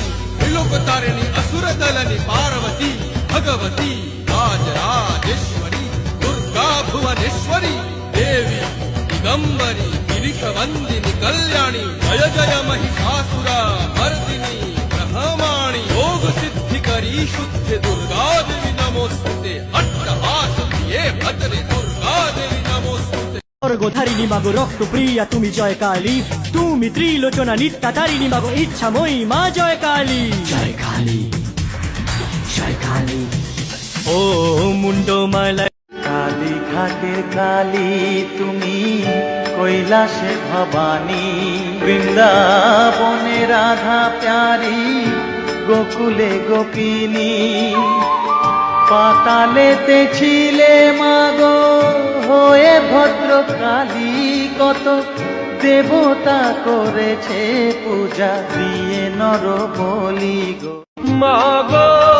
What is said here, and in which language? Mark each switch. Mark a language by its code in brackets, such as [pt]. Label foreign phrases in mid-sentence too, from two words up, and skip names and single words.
[sa] त्रिलोकतारिणी असुरदलनी पार्वती भगवती राजराजेश्वरी दुर्गा भुवनेश्वरी देवी दिगंबरी गिरिशवंदिनी कल्याणी जय जय महिषासुरा मर्दिनी ब्रह्माणी योग सिद्धिकरी शुद्ध दुर्गा देवी नमोस्तुते अट्टहास प्रिये भद्रे दुर्गा देवी नमोस्तुते [bn] স্বর্গধারিণী মাগো রক্ত প্রিয়া তুমি জয় কালী, তুমি ত্রিলোচনা নিত্যা তারিণী মাগো ইচ্ছাময়ী মা জয় কালী। জয় কালী জয় কালী ও মুন্ডমালা কালী ঘাটের কালী তুমি, কৈলাসে ভবানী, বৃন্দাবনে রাধা প্যারি, গোকুলে গোপিনী, পাতালেতে ছিলে মাগো হয়ে ভদ্র কালী, কত দেবতা করেছে পূজা দিয়ে নর বলি গো মাগো।